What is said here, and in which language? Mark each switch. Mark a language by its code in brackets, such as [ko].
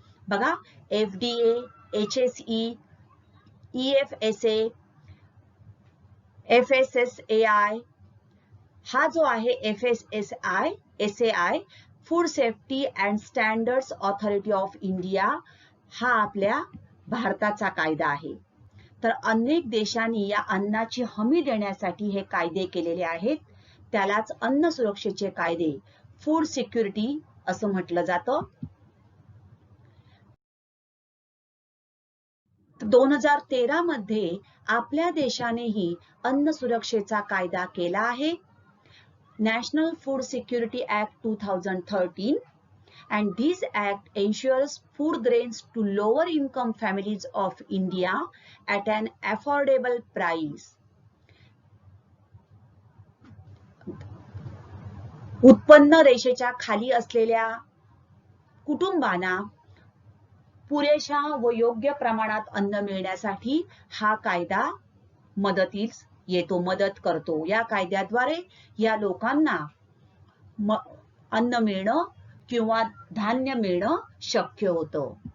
[mr] बघा, FDA, HSE, EFSA, FSSAI, हा जो आहे FSSAI, food safety and standards authority of India, हा आपल्या भारताचा कायदा आहे. तर अनेक देशांनी या अन्नाची हमी देण्यासाठी हे कायदे केलेले आहेत. त्यालाच अन्न सुरक्षेचे कायदे, फूड सिक्युरिटी असं म्हटलं जातं. 2013 मध्ये आपल्या देशानेही अन्न सुरक्षेचा कायदा केला आहे, [en] National Food Security Act 2013, and this act ensures food grains to lower income families of India at an affordable price. [mr] उत्पन्न रेषेच्या खाली असलेल्या कुटुंबांना पुरेशा व योग्य प्रमाणात अन्न मिळण्यासाठी हा कायदा मदतीस येतो, मदत करतो. या कायद्याद्वारे या लोकांना अन्न मिळणं किंवा धान्य मिळणं शक्य होतं.